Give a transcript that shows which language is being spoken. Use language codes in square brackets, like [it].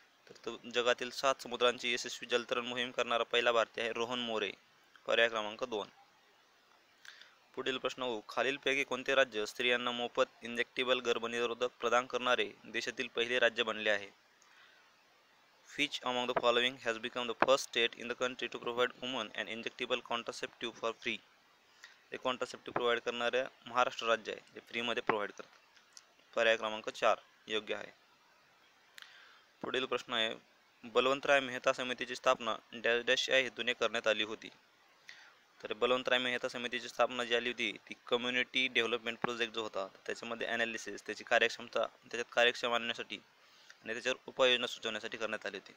[mr] तर तो जगातील 7 समुद्रांची यशस्वी जलतरण मोहीम करणारा पहिला भारतीय आहे रोहन मोरे. पर्याय क्रमांक 2. पुढील प्रश्न हो. खालीलपैकी कोणते राज्य स्त्रियांना मोफत इंजेक्टेबल गर्भनिरोधक प्रदान करणारे देशातील पहिले राज्य बनले आहे? [en] Which among the following has become the first state in the country to provide women an injectable contraceptive for free? [mr] हे कॉन्ट्रासेप्टिव्ह प्रोव्हाइड करणाऱ्या महाराष्ट्र राज्य आहे, जे फ्रीमध्ये प्रोव्हाइड करतात. पर्याय क्रमांक 4 योग्य आहे. पुढील प्रश्न आहे, बलवंतराय मेहता समितीची स्थापना डॅश डॅश या हेतूने करण्यात आली होती. तर बलवंतराय मेहता समितीची स्थापना जी आली होती ती कम्युनिटी डेव्हलपमेंट प्रोजेक्ट जो होता त्याच्यामध्ये ॲनालिसिस, त्याची कार्यक्षमता त्याच्यात कार्यक्षम आणण्यासाठी आणि त्याच्यावर उपाययोजना सुचवण्यासाठी करण्यात आली होती.